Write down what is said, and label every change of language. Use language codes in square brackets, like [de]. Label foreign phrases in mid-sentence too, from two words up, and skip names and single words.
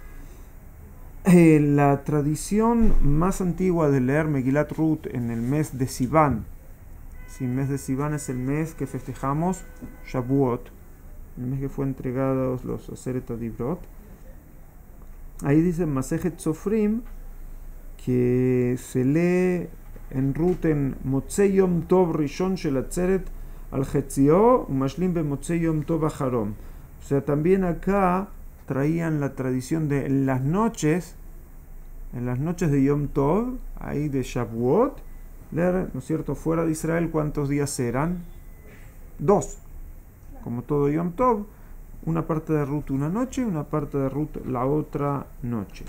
[es] La tradición más antigua de leer Megilat Ruth en el mes de Sivan. El mes de Sivan es el mes que festejamos Shavuot, el mes que fue entregados los [he] עשרת הדברות. [es] Ahí dice Masejet Sofrim que se lee en Ruth en [he] מוצאי יום טוב ראשון של עצרת על חציו ומשלים במוצאי יום טוב אחרון. [es] O sea, también acá traían la tradición de en las noches de [he] יום טוב, [es] ahí de Shavuot, leer, ¿no es cierto?, fuera de Israel, ¿cuántos días eran? 2. Como todo [he] יום טוב, [es] una parte de Ruth una noche, una parte de Ruth la otra noche.